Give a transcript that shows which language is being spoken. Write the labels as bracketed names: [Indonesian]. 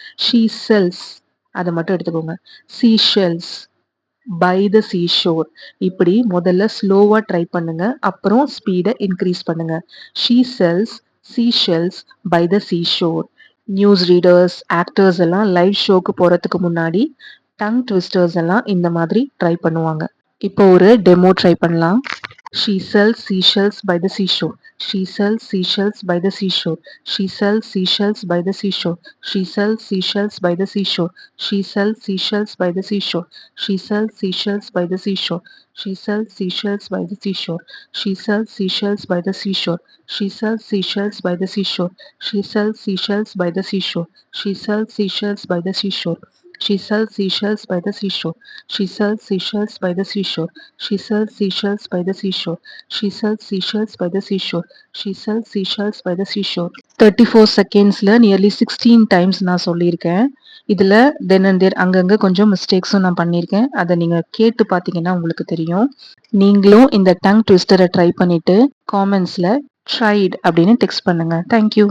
[Tamil] She cells அதை மட்டும் எடுத்துக்கோங்க. [English] sea shells by the seashore [Tamil] இப்படி முதல்ல ஸ்லோவா ட்ரை பண்ணுங்க. அப்புறம் ஸ்பீடை இன்க்ரீஸ் பண்ணுங்க. [English] She sells sea shells by the seashore. [Tamil] News readers, actors எல்லாம் லைவ் ஷோக்கு போறதுக்கு முன்னாடி டங் ட்விஸ்டர்ஸ் எல்லாம் இந்த மாதிரி ட்ரை பண்ணுவாங்க. இப்போ ஒரு டெமோ ட்ரை பண்ணலாம். [English] She sells seashells by the seashore. She sells seashells by the seashore. She sells seashells by the seashore. She sells seashells by the seashore. She sells seashells by the seashore. She sells seashells by the seashore. She sells seashells by the seashore. She sells seashells by the seashore. She sells seashells by the seashore. She sells seashells by the seashore. She sells seashells by the seashore. She sells seashells by the seashore. She sells seashells by the seashore. She sells seashells by the seashore. She sells seashells by the seashore. She sells seashells by the seashore. [Tamil] 34 செகண்ட்ஸ்ல nearly 16 times நான் சொல்லியிருக்கேன். இதுல then and தேர் அங்கங்க கொஞ்சம் மிஸ்டேக்ஸும் நான் பண்ணியிருக்கேன். அதை நீங்க கேட்டு பார்த்தீங்கன்னா உங்களுக்கு தெரியும். நீங்களும் இந்த டங் ட்விஸ்டரை ட்ரை பண்ணிட்டு காமெண்ட்ஸ்ல ட்ரைட் அப்படின்னு டெக்ஸ்ட் பண்ணுங்க. தேங்க்யூ.